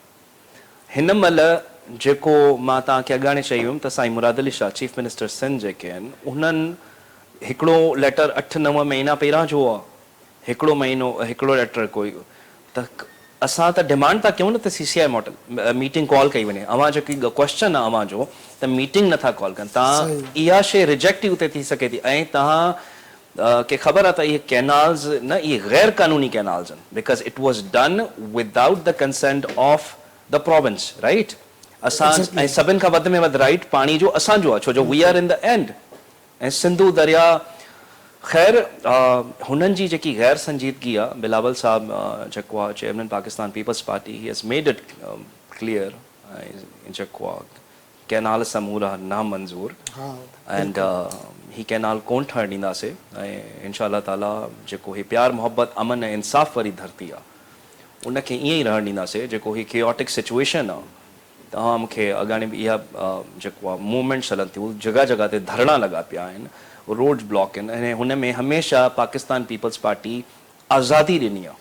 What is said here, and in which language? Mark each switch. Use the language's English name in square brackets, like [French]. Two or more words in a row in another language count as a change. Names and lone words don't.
[Sindhi] हिन महिल जेको मां तव्हांखे अॻाणे चई वियुमि त साईं मुराद अली शाह [English] chief minister [Sindhi] सिंध जेके आहिनि उन्हनि हिकिड़ो लेटर 8-9 महीना पहिरां जो आहे हिकिड़ो महीनो हिकिड़ो लेटर कोई त असां त डिमांड था कयूं न त CCI [English] model meeting call [Sindhi] कई वञे अव्हां जेकी क्वेश्चन आहे अव्हां जो त मीटिंग नथा कॉल कनि तव्हां इहा शइ रिजेक्ट ई उते थी सघे थी ऐं तव्हां खे ख़बर आहे त इहे कैनाल्स न इहे गैर कानूनी कैनाल्स आहिनि [English] because it was done without the consent of the province right [Sindhi] असां ऐं सभिनि खां वधि में वधि राइट पाणी जो असांजो आहे छो जो [English] we are in the end [Sindhi] ऐं सिंधु दरिया ख़ैर हुननि जी जेकी गैर संजीदगी आहे बिलावल साहब जेको आहे चेयरमैन पाकिस्तान पीपल्स पार्टी [English] he has made it clear [Sindhi] जेको आहे कैनाल समूर आहे नामंज़ूर एंड ही कैनाल कोन ठहणु ॾींदासीं ऐं इंशाअल्लाह ताला जेको ही प्यार मोहब्बत अमन ऐं इंसाफ़ वारी धरती आहे उनखे ईअं ई रहणु ॾींदासीं जेको ही [English] chaotic situation [Sindhi] आहे तव्हां मूंखे अॻाणे बि इहा जेको आहे मूवमेंट्स हलनि थियूं जॻह जॻह ते धरणा लॻा पिया आहिनि [English] roads block [Sindhi] आहिनि ऐं हुन में हमेशह पाकिस्तान पीपल्स पार्टी आज़ादी ॾिनी आहे